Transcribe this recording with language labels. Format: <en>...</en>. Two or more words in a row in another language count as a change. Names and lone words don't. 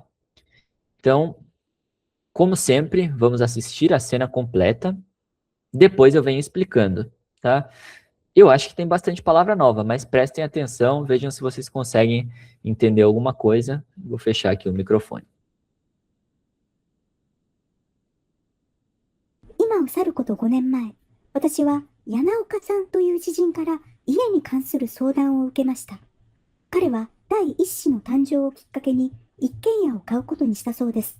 <pt>Então, como sempre, vamos assistir a cena completa. Depois eu venho explicando, tá? Eu acho que tem bastante palavra nova, mas prestem atenção, vejam se vocês conseguem entender alguma coisa. Vou fechar aqui o microfone.</pt> <ja>今を去ること5年前、私は柳岡さんという知人から家に関する相談を受けました。彼は第一子の誕生をきっかけに一軒家を買うことにしたそうです。</ja>